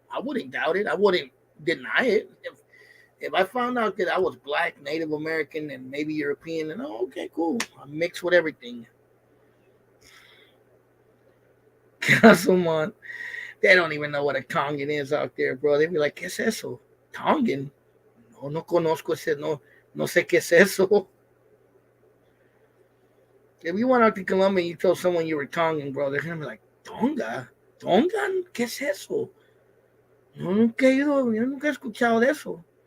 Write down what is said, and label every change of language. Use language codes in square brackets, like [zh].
[en] I wouldn't doubt it. I wouldn't deny it. If I found out that I was black, Native American, and maybe European, then okay, cool. I'm mixed with everything. Castlemont, they don't even know what a Tongan is out there, bro. They be like, ¿Qué es eso? Tongan? [es] No, no conozco ese, no sé qué es eso. [en] If you went out to Colombia and you told someone you were Tongan, bro, they're gonna be like, ¿Tonga? [es] ¿Tongan? ¿Qué es eso? Yo nunca he escuchado de eso.